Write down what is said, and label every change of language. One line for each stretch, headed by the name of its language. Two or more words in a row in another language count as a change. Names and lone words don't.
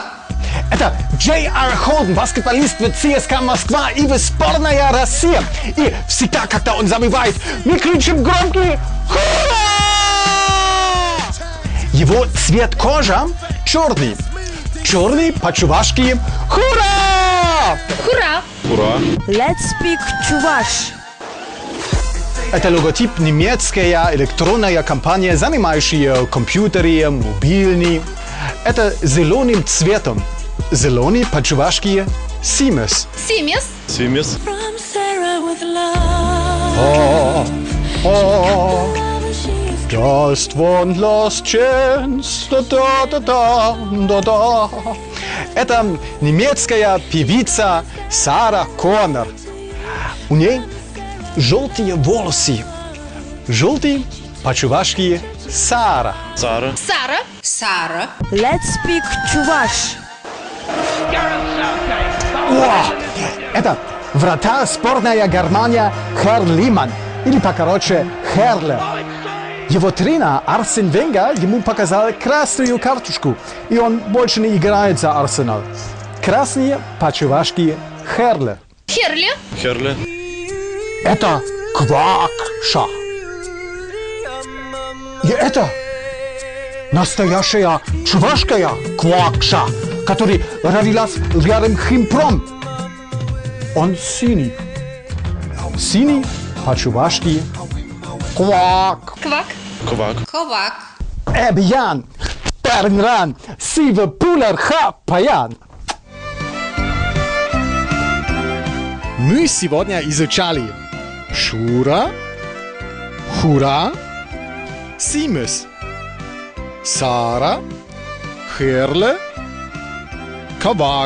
Russian: Это J.R. Холден, баскетболист в ЦСКА Москва и в сборная Россия. И всегда, когда он забивает, мы кричим громкий «Хура!». Его цвет кожи черный. Черный по-чувашски «Хура!». Хура. Ура.
English: Let's speak
Chuvash: чуваш.
Russian: Это логотип немецкая электронная компания, занимающая компьютеры, мобильные. Это зеленым цветом. Зеленый по-чувашски «симес». Симес. Симес.
English: Just one last chance.
Russian: Да-да-да-да-да-да. Это немецкая певица Сара Коннор. У ней желтые волосы. Желтый по-чувашски Сара. Сара. Сара. Сара.
English: Let's speak
Chuvash: чуваш.
Russian: О! Это вратарь сборная Германия Херр Лиман, или покороче Херле. Его тренер Арсен Венгер ему показал красную карточку, и он больше не играет за Арсенал. Красный по-чувашски Херле. Херли. Херле. Это Квакша. И это настоящая чувашская Квакша, которая родилась рядом с Химпром. Он синий. Синий по-чувашски Квак. Квак. Квак. Ковак.
Chuvash: Эбьян. Пернран. Сива Пулер Хапаян.
Russian: Мы сегодня изучали Шура, Хура, Симес, Сара, Херле, Кавак.